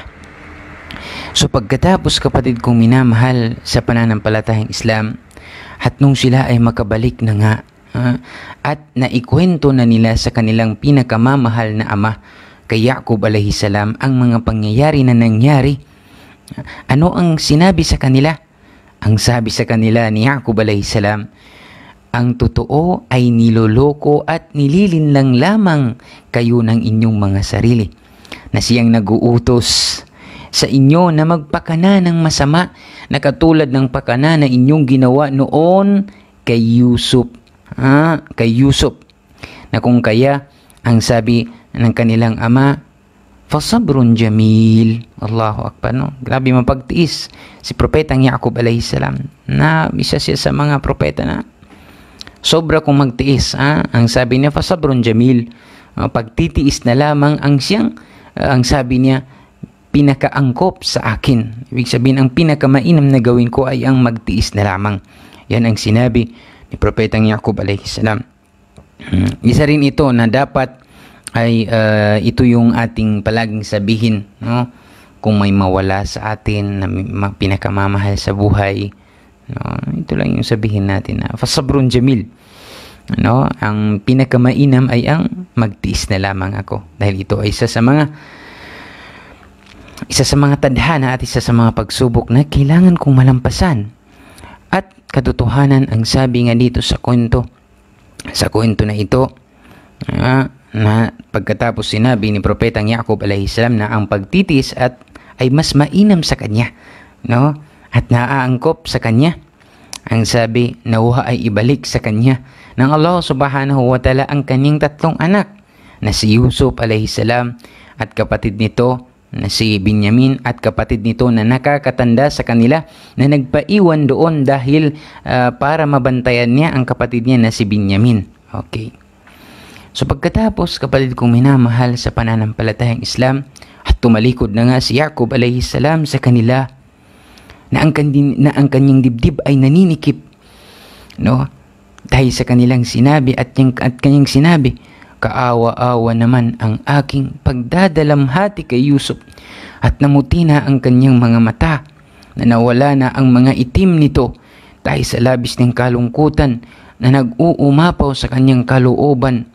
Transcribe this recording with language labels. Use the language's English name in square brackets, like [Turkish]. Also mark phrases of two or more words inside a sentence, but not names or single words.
[Filipino] So pagkatapos, kapatid kong minamahal sa pananampalatayang Islam, at nung sila ay makabalik na nga At naikwento na nila sa kanilang pinakamamahal na ama, kay Yaqub [Arabic] عليه السلام, [Filipino] ang mga pangyayari na nangyari. Ano ang sinabi sa kanila? Ang sabi sa kanila ni Yaqub [Arabic] عليه السلام, [Filipino] ang totoo ay niloloko at nililinlang lamang kayo ng inyong mga sarili, na siyang naguutos sa inyo na magpakana ng masama na katulad ng pakana na inyong ginawa noon kay Yusuf. Kay Yusuf, na kung kaya ang sabi ng kanilang ama, [Arabic] فصبر جميل. الله أكبر, [Filipino] no? Grabe mapagtiis si propetang Yaqub [Arabic] عليه السلام, [Filipino] na isa siya sa mga propeta na sobra kong magtiis. Ang sabi niya, [Arabic] فصبر جميل, [Filipino] pagtitiis na lamang ang siyang, ang sabi niya, pinakaangkop sa akin. Ibig sabihin, ang pinakamainam na gawin ko ay ang magtiis na lamang. Yan ang sinabi ni propetang Yaqub [Arabic] عليه السلام. [Filipino] Isa rin ito na dapat ay ito yung ating palaging sabihin, no? Kung may mawala sa atin na pinakamamahal sa buhay, no? Ito lang yung sabihin natin na [Arabic] فصبر جميل, [Filipino] no? Ang pinakamainam ay ang magtiis na lamang ako, dahil ito ay isa sa mga tadhana at isa sa mga pagsubok na kailangan kong malampasan. At katotohanan, ang sabi nga dito sa kwento na ito, na pagkatapos sinabi ni propetang Yaqub [Arabic] عليه السلام [Filipino] na ang pagtitis ay mas mainam sa kanya, no? At naaangkop sa kanya, ang sabi, nauha ay ibalik sa kanya ng Allah [Arabic] سبحانه وتعالى [Filipino] ang kanyang tatlong anak, na si Yusuf [Arabic] عليه السلام [Filipino] at kapatid nito na si Binyamin, at kapatid nito na nakakatanda sa kanila na nagpaiwan doon dahil para mabantayan niya ang kapatid niya na si Binyamin. Okay. So pagkatapos, kapatid kong minamahal sa pananampalatayang Islam, at tumalikod na nga si Yaqub [Arabic] عليه السلام [Filipino] sa kanila, na ang kanyang dibdib ay naninikip, no? Dahil sa kanilang sinabi at kanyang sinabi, kaawa-awa naman ang aking pagdadalamhati kay Yusuf, at namuti na ang kanyang mga mata, na nawala na ang mga itim nito dahil sa labis ng kalungkutan na nag-uumapaw sa kanyang kalooban.